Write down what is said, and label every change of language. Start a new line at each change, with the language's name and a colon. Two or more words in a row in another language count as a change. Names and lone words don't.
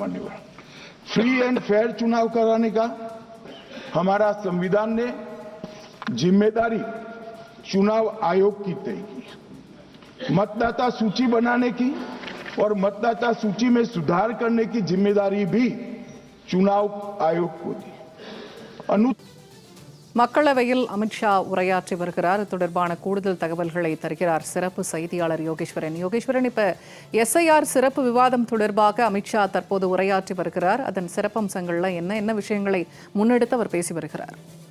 Hindi: मान्यवर,
English: free and fair
Hindi: चुनाव कराने का हमारा संविधान ने जिम्मेदारी चुनाव आयोग की तय की। मतदाता सूची बनाने की और मतदाता सूची में सुधार करने की जिम्मेदारी भी चुनाव आयोग को दी।
Tamil: மக்களவையில் அமித்ஷா உரையாற்றி வருகிறார். தொடர்பான கூடுதல் தகவல்களை தருகிறார் சிறப்பு செய்தியாளர் யோகேஸ்வரன். யோகேஸ்வரன், இப்ப எஸ்ஐஆர் சிறப்பு விவாதம் தொடர்பாக அமித்ஷா தற்போது உரையாற்றி வருகிறார். அதன் சிறப்பம்சங்கள்ல என்ன விஷயங்களை முன்னெடுத்து அவர் பேசி வருகிறார்?